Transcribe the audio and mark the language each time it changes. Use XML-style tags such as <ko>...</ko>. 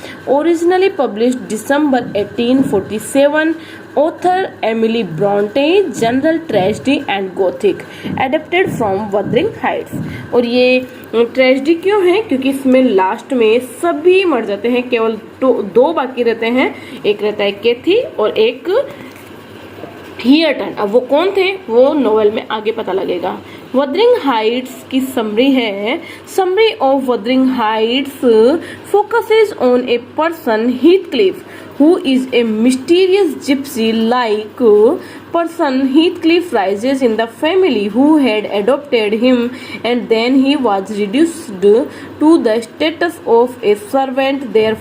<en>Originally published December 1847, author Emily Bronte, General Tragedy and Gothic, adapted from Wuthering Heights।</en> <hi>और ये tragedy क्यों है? क्योंकि इसमें लास्ट में सभी मर जाते हैं, केवल दो बाकी रहते हैं। एक रहता है कैथी और एक हियरटन। अब वो कौन थे वो नोवेल में आगे पता लगेगा। वदरिंग हाइट्स की समरी है।</hi> <en>Summary of Wuthering Heights focuses on a person Heathcliff who is a mysterious gypsy like person. Heathcliff rises in the family who had adopted him, and then he was reduced to the status of a servant there.</en>